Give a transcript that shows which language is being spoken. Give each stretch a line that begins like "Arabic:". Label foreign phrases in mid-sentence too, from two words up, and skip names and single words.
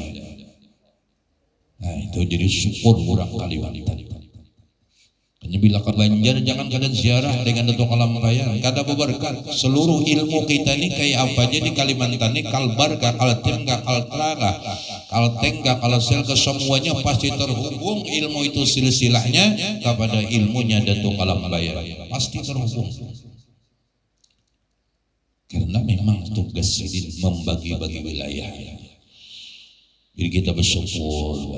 Indonesian: Nah itu jadi syukur orang Kalimantan.
Banjar: Hanya bila ke Banjar jangan kalian ziarah dengan Datuk Kelampayan, kada berberkat.
Indonesian: Seluruh ilmu kita ini kayak apa aja di Kalimantan ini, kalbar kah, kaltim kah, kaltra kah, kalteng kah, kalsel ke semuanya pasti terhubung ilmu itu silsilahnya kepada ilmunya Datuk Kelampayan. Pasti terhubung. Karena memang tugas ini membagi-bagi wilayah. Jadi kita bersyukur.